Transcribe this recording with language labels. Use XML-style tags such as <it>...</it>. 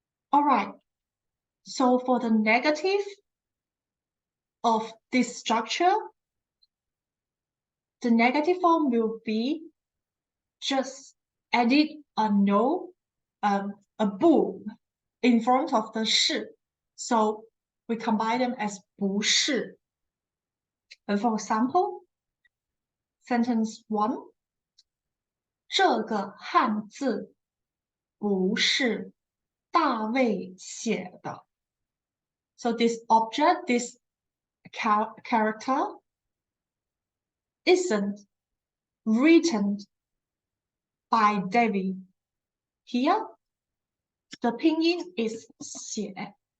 <en>Alright, so for the negative of this structure, the negative form will be just edit a no, a boom in front of the 是. So we combine them as 不是. And for example, sentence 1,</en> <zh>这个汉字不是大卫写的.</zh> <en>So this object, this character isn't written by David. Here, the pinyin is 写.</en>